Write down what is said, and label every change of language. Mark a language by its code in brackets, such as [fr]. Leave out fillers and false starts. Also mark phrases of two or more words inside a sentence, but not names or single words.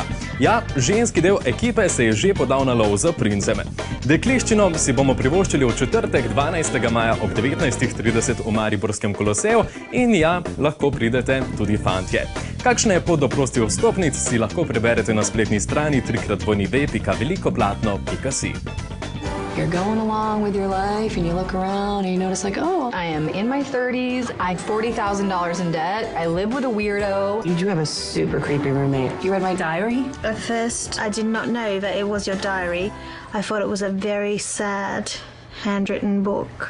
[sl] Ja, ženski del ekipe se je že podal na lov za princeme. Dekliščino si bomo privoščili v četrtek 12. maja ob 19:30 v Mariborskem koloseju in ja, lahko pridete tudi fantje. Kakšna je pot do prostih vstopnic, si lahko preberete na spletni strani www.velikoplatno.si. [en] You're going along with your life and you look around and you notice like, oh, I am in my 30s, I have $40,000 in debt, I live with a weirdo. You do have a super creepy roommate. You read my diary? At first, I did not know that it was your diary. I thought it was a very sad, handwritten book.